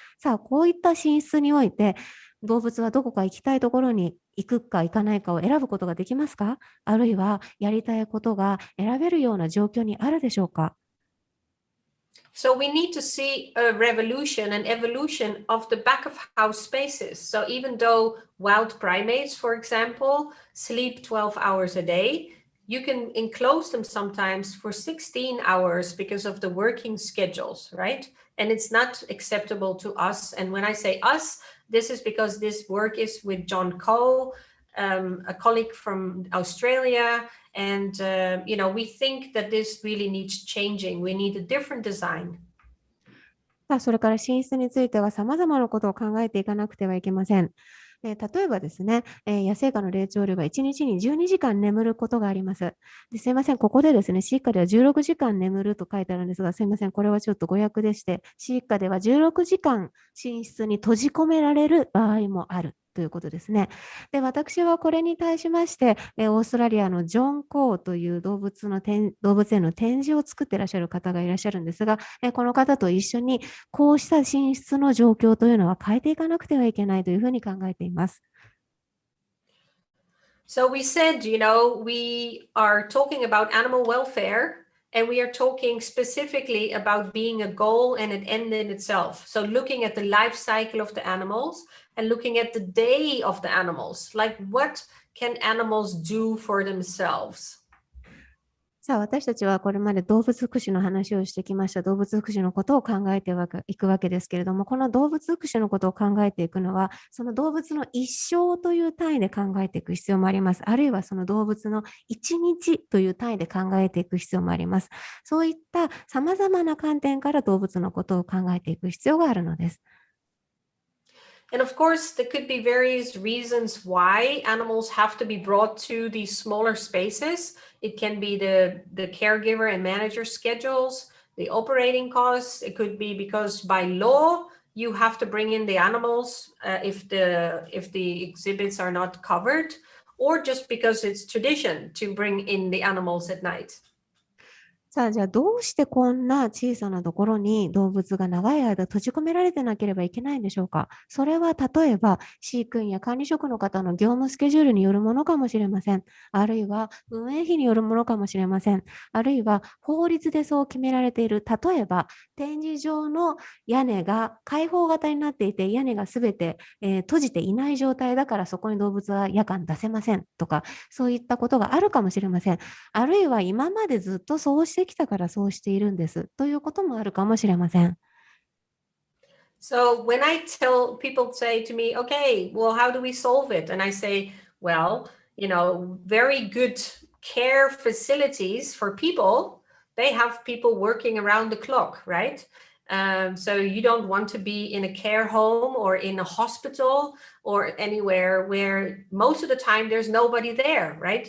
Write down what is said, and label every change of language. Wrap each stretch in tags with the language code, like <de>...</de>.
<ja>さあ、こういった寝室において、動物はどこか行きたいところに行くか行かないかを選ぶことができますか？あるいはやりたいことが選べるような状況にあるでしょうか？</ja> <en>So we need to see a revolution and evolution of the back of house spaces. So even though wild primates, for example, sleep 12 hours a day, you can enclose them sometimes for 16 hours because of the working schedules, right? And it's not acceptable to us. And when I say us, this is because this work is with John Coe, a colleague from Australia. And, we think that this really needs changing. We need a different design.</en> <ja>さあ、それから寝室については様々なことを考えていかなくてはいけません。例えばですね、野生下の霊長類は1日に12時間眠ることがあります。すいません、ここでですね、飼育下では16時間眠ると書いてあるんですが、すいません、これはちょっと誤訳でして、飼育下では16時間寝室に閉じ込められる場合もあるということですね。で、私はこれに対しまして、オーストラリアのジョン・コーという動物園の展示を作っていらっしゃる方がいらっしゃるんですが、この方と一緒にこうした寝室の状況というのは変えていかなくてはいけないというふうに考えています。</ja> <en>So we said, we are talking about animal welfare, and we are talking specifically about being a goal and an end in itself. So looking at the life cycle of the animals and looking at the day of the animals, like what can animals do for themselves?</en> <ja>さあ、私たちはこれまで動物福祉の話をしてきました。動物福祉のことを考えていくわけですけれども、この動物福祉のことを考えていくのは、その動物の一生という単位で考えていく必要もあります。あるいはその動物の一日という単位で考えていく必要もあります。そういった様々な観点から動物のことを考えていく必要があるのです。</ja> <en>And of course, there could be various reasons why animals have to be brought to these smaller spaces. It can be the caregiver and manager schedules, the operating costs. It could be because by law, you have to bring in the animals if the exhibits are not covered, or just because it's tradition to bring in the animals at night.</en> <ja>さあ、じゃあどうしてこんな小さなところに動物が長い間閉じ込められてなければいけないんでしょうか。それは例えば飼育員や管理職の方の業務スケジュールによるものかもしれません。あるいは運営費によるものかもしれません。あるいは法律でそう決められている。例えば展示場の屋根が開放型になっていて屋根がすべて、閉じていない状態だからそこに動物は夜間出せませんとか、そういったことがあるかもしれません。あるいは今までずっとそうしてきたからそうしているんですということもあるかもしれません。</ja> <en>So when I tell people say to me, okay, well, how do we solve it? And I say, well, very good care facilities for people, they have people working around the clock, right? So you don't want to be in a care home or in a hospital or anywhere where most of the time there's nobody there, right?</en>